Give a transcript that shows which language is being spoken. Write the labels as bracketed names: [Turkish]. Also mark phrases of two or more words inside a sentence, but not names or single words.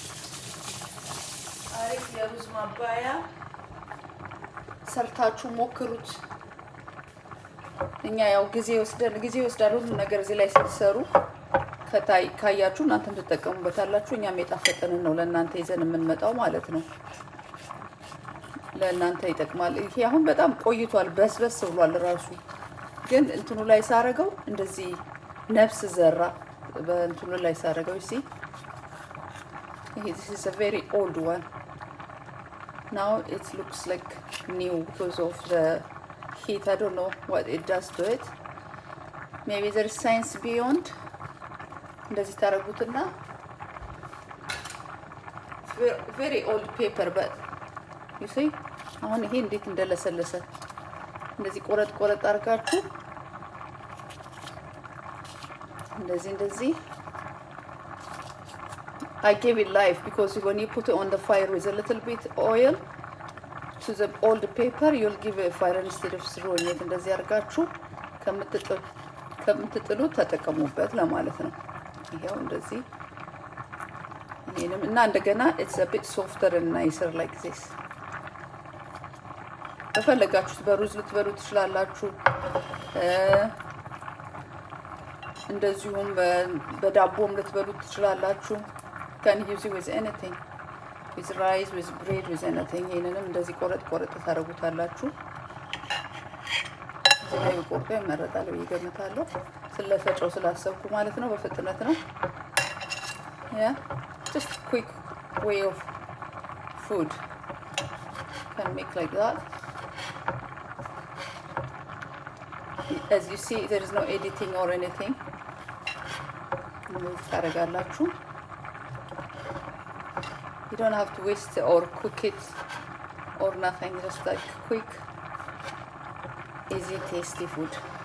[Amharic] አሪፍ የሩዝ ማባያ ሰርታችሁ ሞክሩት። እኛ ያው ጊዜ ይወስዳል ሁሉ ነገር እዚህ ላይ ስትሰሩ ካያችሁ እናንተም ትጠቀሙበታላችሁ። እኛም የጣፈጠንን ነው ለእናንተ ይዘን የምንመጣው ማለት ነው። ለእናንተ ይጠቅማል። ይሄ አሁን በጣም ቆይቷል፣ በስበስ ብሏል ራሱ። ግን እንትኑ ላይ ሳረገው እንደዚህ ነፍስ ዘራ። በእንትኑ ላይ ሳረገው ይሄ [English] this is a very old one. Now it looks like new because of the heat. I don't know what it does to it. Maybe there is science beyond. [Amharic] እንደዚህ ታረጉትና [English] very old paper but you see [Amharic] አሁን ይሄ እንዴት እንደለሰለሰ እንደዚህ ቆረጥ አርጋችሁ እንደዚህ [English] I gave it life because when you put it on the fire with a little bit oil to the old paper you'll give it a fire instead of throwing it. [Amharic] እንደዚህ አርጋችሁ ከምትጥሉ ተጠቀሙበት ለማለት ነው። ይሄው እንደዚህ ይሄንም እና እንደገና [English] it's a bit softer and nicer like this. [Amharic] በፈለጋችሁት በሩዝ ልትበሉ ትችላላችሁ። እንደዚሁም በዳቦም ልትበሉ ትችላላችሁ። [English] can use it with anything, with rice, with bread, with anything. [Amharic] ይሄንንም እንደዚህ ቆረጥ ታረጉታላችሁ። እዚህ ላይ ቆርጦ ይመረጣል ይገምታለሁ። ስለፈጨው ስላሰብኩ ማለት ነው። በፍጥነት ነው። [English] yeah, just quick way of food. Can make like that. As you see, there is no editing or anything. ታረጋላችሁ። You don't have to waste or cook it or nothing. Just like quick, easy, tasty food.